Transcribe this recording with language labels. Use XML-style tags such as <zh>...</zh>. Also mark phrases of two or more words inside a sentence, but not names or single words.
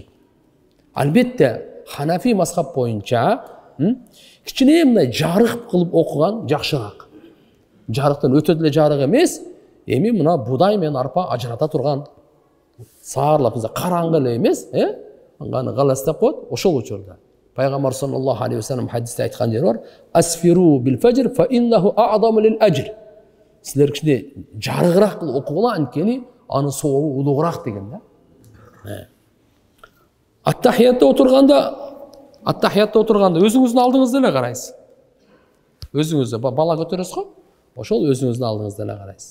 <ky>Албетте, Ханафи мазхаб боюнча кичине мындай жарык кылып окуган жакшыраак. Жарыктан өтө деле жарык эмес, эми мына будай менен арпа ажырата турган саарлап караңгы эле эмес, аны галастап коет. Ошол учурда пайгамбар</ky> <ar>صلى الله عليه وسلم</ar> <ky>хадисте айткан жери бар:</ky> <ar>"أسفروا بالفجر فإنه أعظم للأجر."</ar> <ky>Силер кичине жарыгыраак кылып окугула, анткени анын сообу улуураак деген да. Аттахиятта отурганда өзүңүздүн алдыңызда эле карайсыз. Өзүңүздө бала көтөрөсүз го, ошол өзүңүздүн алдыңызда эле карайсыз.</ky>